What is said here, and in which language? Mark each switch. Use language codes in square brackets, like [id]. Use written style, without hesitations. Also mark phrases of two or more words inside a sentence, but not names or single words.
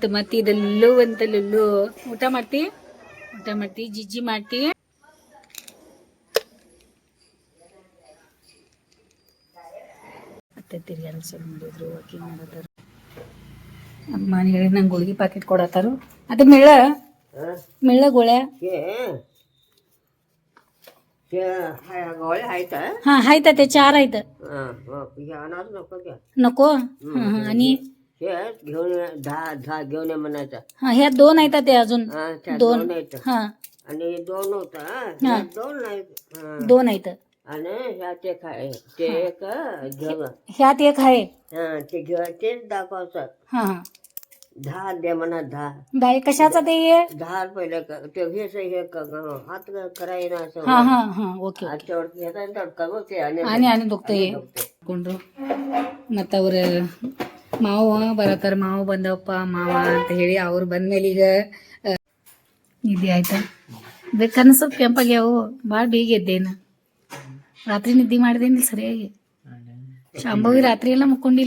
[kn] ಮತ್ತೆ ಇದೆಲ್ಲೂ ಬಂತಲ್ಲೂ. ಊಟ ಮಾಡ್ತಿ ಜಿಜ್ಜಿ ಮಾಡ್ತಿ. ಮತ್ತೆ ತಿರ್ಗಾಡ ಶುರು ಮಾಡಿದ್ರು, ವಾಕಿಂಗ್ ಮಾಡತ್ತಾರ. ಅಮ್ಮ ಹೇಳಿ ನಂಗೆ ಗುಳಿಗೆ ಪ್ಯಾಕೆಟ್ ಕೊಡತ್ತಾರು. ಅದು ಮಿಳ್ಳ ಗೋಳ್ಯಾ. [mr] गोळ्या आहेत. हा आहेत ते 4 आहेत. नको. आणि घेऊन 10 घेऊन म्हणायचं. हा ह्या 2 आहेत ते अजून. 2 आहेत. हा आणि 2 होता. 2 नाही. 2 आहेत. आणि ह्यात एक आहे, ते एक घेऊ. ह्यात एक आहे. ते घेऊ, तेच दाखवायचं. हा 10 दे म्हणा. 10 कशाचा ते 10 पहिले ते हेच हे हात करायला असं. हा हा हा ओके. आजच्यावरती ह्याचा कमी होते आणि दुखतंय कोण [kn] ಮತ್ತು ಅವ್ರ ಮಾವ ಬರತ್ತಾರ, ಮಾವ ಬಂದವಪ್ಪ ಮಾವ ಅಂತ ಹೇಳಿ ಅವ್ರು ಬಂದ್ಮೇಲೆ ಈಗ ನಿದ್ದೆ ಆಯ್ತಾ ಕಣ್ಣು ಸ್ವಲ್ಪ ಕೆಂಪಾಗ್ಯಾವು, ಭಾಳ ಬೇಗ ಎದ್ದೇನು. ರಾತ್ರಿ ನಿದ್ದೆ ಮಾಡಿದೇನಿಲ್ಲ ಸರಿಯಾಗಿ. ಶಾಂಭವಿ ರಾತ್ರಿ ಎಲ್ಲ ಮುಕ್ಕೊಂಡಿಲ್ಲ.